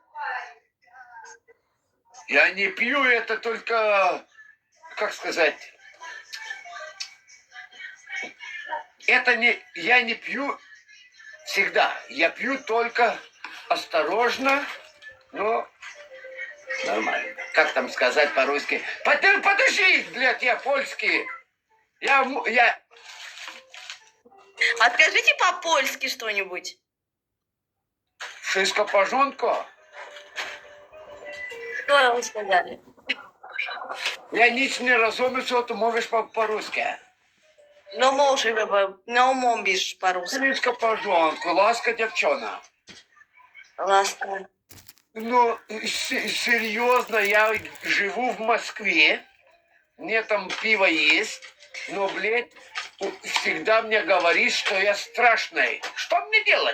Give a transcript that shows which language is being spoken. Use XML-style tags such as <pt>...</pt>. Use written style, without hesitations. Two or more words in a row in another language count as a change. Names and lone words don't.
<ru>Я не пью, это только, как сказать, это не, я не пью всегда. Я пью только осторожно, но нормально. Как там сказать по-русски? Подожди, блядь, я польский. Я... Откажите по-польски что-нибудь.</ru> <pl>Wszystko w porządku.</pl> <ru>Что вы сказали?</ru> <pl>Я nic nie rozumiem, co tu mówisz по-русски. No mówisz по-русски. Wszystko w porządku,</pl> <ru>ласка, девчона. Ласка. Ну, серьезно, я живу в Москве, мне там пиво есть, но, блядь, всегда мне говорит, что я страшный. Что мне делать?</ru>